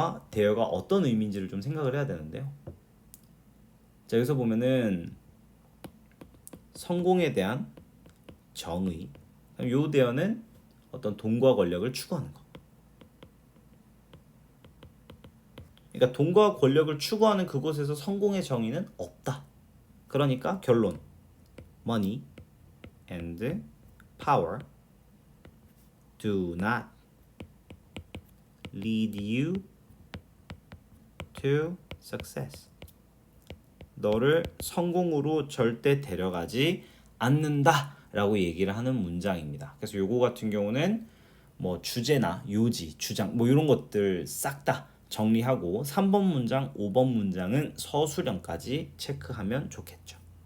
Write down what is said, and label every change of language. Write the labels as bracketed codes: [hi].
[ko] there가 어떤 의미인지를 좀 생각을 해야 되는데요. 자, 여기서 보면은 성공에 대한 정의. 요 there는 어떤 돈과 권력을 추구하는 거. 그러니까 돈과 권력을 추구하는 그곳에서 성공의 정의는 없다. 그러니까 결론. [en] Money and power do not lead you to success. [ko] 너를 성공으로 절대 데려가지 않는다 라고 얘기를 하는 문장입니다. 그래서 요거 같은 경우는 뭐 주제나 요지, 주장 뭐 이런 것들 싹 다 정리하고 3번 문장, 5번 문장은 서술형까지 체크하면 좋겠죠.